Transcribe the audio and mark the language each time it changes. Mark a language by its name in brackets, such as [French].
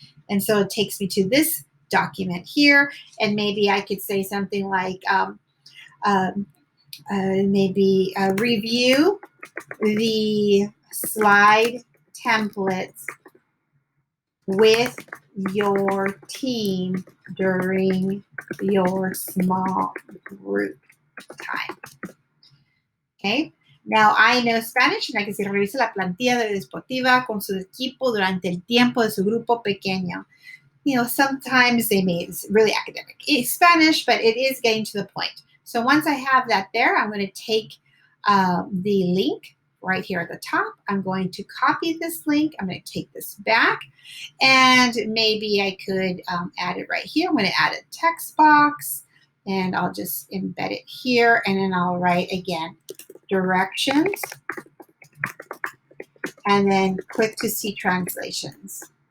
[English] And so it takes me to this document here. And maybe I could say something like, maybe review the slide templates with your team during your small group time. Okay. Now I know Spanish and I can [Spanish] decir revise la plantilla de deportiva con su equipo durante el tiempo de su grupo pequeño. [English] You know, sometimes they may, it's really academic. It's Spanish, but it is getting to the point. So once I have that there, I'm going to take the link right here at the top. I'm going to copy this link. I'm going to take this back, and maybe I could add it right here. I'm going to add a text box, and I'll just embed it here, and then I'll write again, directions, and then click to see translations.